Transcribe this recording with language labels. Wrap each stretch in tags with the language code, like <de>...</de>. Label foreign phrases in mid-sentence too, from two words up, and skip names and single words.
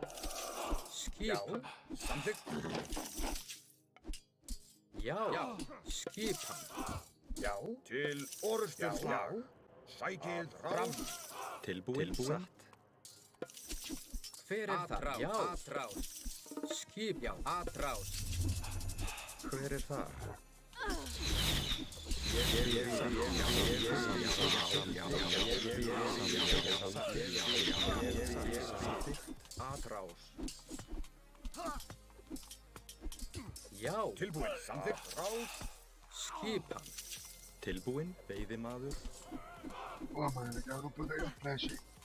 <is>Skipan. Samþykkt. Já. Skipan. Já. Til orustuslag. Sækið fram. Tilbúin. Satt. Hver er það? Já.</is> <pt>Atrás.</pt> <is>Skip. Já. Atrás. Hver er þar? Atrás. Já. Tilbúin. Samþykkt. Rás. Skipan. Tilbúin. Veiðimaður.</is> <pt>Pô, mano, legal não poder ir flash aí.</pt>